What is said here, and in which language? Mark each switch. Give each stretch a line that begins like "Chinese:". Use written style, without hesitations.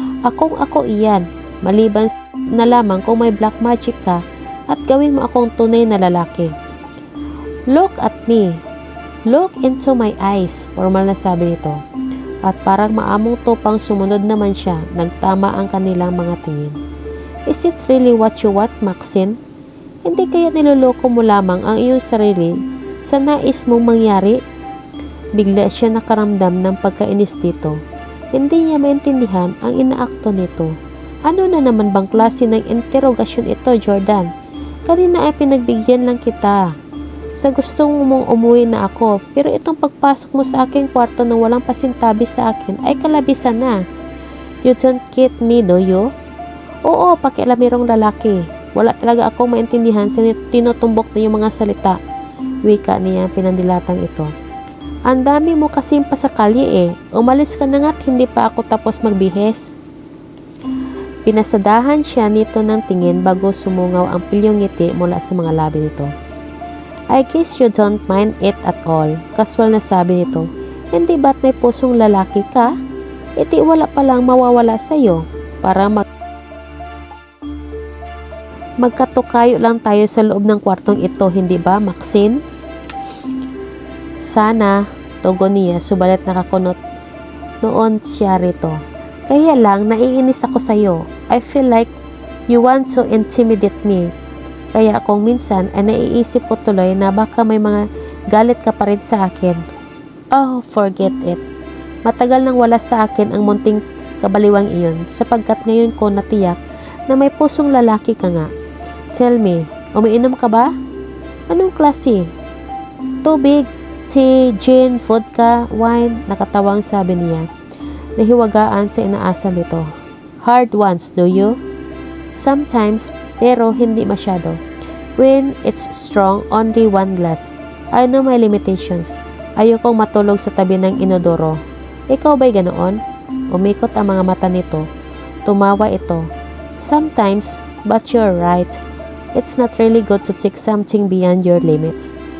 Filipino: Akong ako iyan, maliban na lamang kung may black magic ka at gawin mo akong tunay na lalaki.
English: Look at me. Look into my eyes,
Filipino: formal na sabi nito. At parang maamong tupang sumunod naman siya, nagtama ang kanilang mga tingin.
English: Is it really what you want, Maxine?
Filipino: Hindi kaya niloloko mo lamang ang iyong sarili sa nais mong mangyari? Bigla siya nakaramdam ng pagkainis dito. Hindi niya maintindihan ang inaakto nito. Ano na naman bang klase ng interogasyon ito, Jordan? Kanina ay pinagbigyan lang kita. Sa gustong mong umuwi na ako, pero itong pagpasok mo sa aking kwarto na walang pasintabi sa akin ay kalabisan na.
English: You don't get me, do you?
Filipino: Oo, pakialamirong lalaki. Wala talaga akong maintindihan sa tinutumbok na yung mga salita. Wika niya pinandilatang ito. Ang dami mo kasing pasakali eh. Umalis ka na nga't hindi pa ako tapos magbihes. Pinasadahan siya nito ng tingin bago sumungaw ang pilyong ngiti mula sa mga labi nito.
English: I guess you don't mind it at all.
Filipino: Kaswal na sabi nito. Hindi ba't may pusong lalaki ka? Iti wala palang mawawala sa'yo. Para magkatukayo lang tayo sa loob ng kwartong ito, hindi ba, Maxine? Sana, tugon niya, subalit nakakunot noon siya rito. Kaya lang, naiinis ako sa'yo.
English: I feel like you want to intimidate me.
Filipino: Kaya kung minsan ay naiisip ko tuloy na baka may mga galit ka pa rin sa akin.
English: Oh, forget it.
Filipino: Matagal nang wala sa akin ang munting kabaliwang iyon sapagkat ngayon ko natiyak na may pusong lalaki ka nga.
English: Tell me,
Filipino: umiinom ka ba? Anong klase? Tubig, tea, gin, vodka, wine, nakatawang sabi niya. Nahiwagaan sa inaasal nito.
English: Hard ones, do you? Sometimes,
Filipino: pero hindi masyado.
English: When it's strong, only one glass. I know my limitations.
Filipino: Ayokong matulog sa tabi ng inodoro. Ikaw ba'y ganoon? Umikot ang mga mata nito. Tumawa ito.
English: Sometimes, but you're right. It's not really good to take something beyond your limits.